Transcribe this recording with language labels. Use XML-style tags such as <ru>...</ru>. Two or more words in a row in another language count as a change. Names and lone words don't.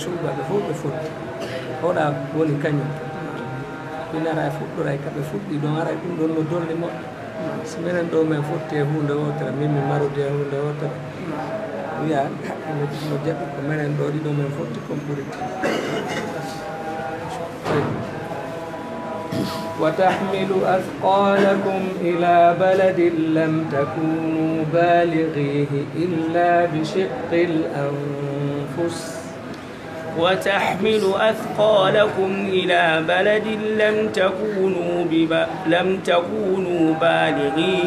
<ff>suuba ɓe fof ɓe fotti oɗa woni kañum minara e fuɗɗora e kaɓe fuɗɗi ɗon ara ɗum ɗon no dolli moƴƴo so minen ɗo min fotti e hunde wotere min mi marudi e hunde wotere wiya no jaɓi ko minen ɗo ɗiɗo min fotti kon ɓuri</ff> <ar>وتحمل أثقالكم إلى بلد لم تكونوا بالغيه إلا بشق الأنفس وتحمل أثقالكم إلى بلد لم تكونوا بالغيه</ar>